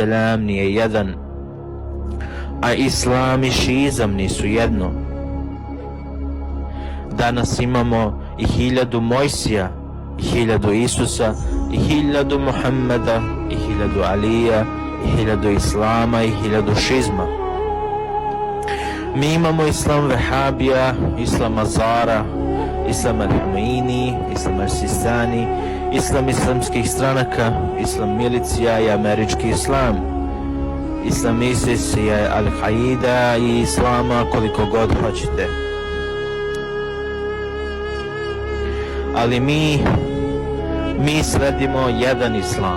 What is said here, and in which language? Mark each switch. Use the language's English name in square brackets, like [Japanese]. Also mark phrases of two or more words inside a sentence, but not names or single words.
[Serbian] nije jedan, a Islam i šiizam nisu jedno. Danas imamo i 1000 Mojsija, i 1000 Isusa, i 1000 Muhammeda, i 1000 Alija, i 1000 Islama, i 1000 šizma. Mi imamo Islam Vehabija, Islam Azara, Islam Al-Humeini, Islam Al-Sistani, Islam islamskih stranaka, Islam milicija i američki Islam, Islam ISIS i Al-Qaida i Islama koliko god hoćete. Ali mi sledimo jedan Islam.